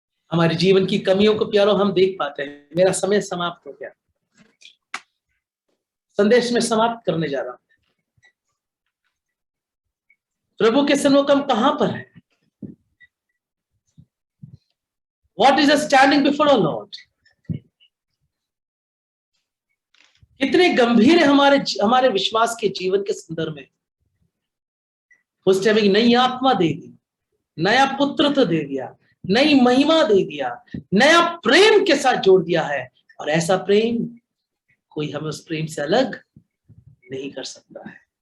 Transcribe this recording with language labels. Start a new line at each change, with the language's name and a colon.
Hindi: हमारे जीवन की कमियों को प्यारों हम देख पाते हैं। मेरा समय समाप्त हो गया, संदेश में समाप्त करने जा रहा हूं। प्रभु के सन्मुख हम कहां पर है?
English: What is standing before our Lord?
Hindi: कितने गंभीर है हमारे विश्वास के जीवन के संदर्भ में। उसने हमें नई आत्मा दे दी, नया पुत्रत्व दे दिया, नई महिमा दे दिया, नया प्रेम के साथ जोड़ दिया है। और ऐसा प्रेम कोई हमें उस प्रेम से अलग नहीं कर सकता है।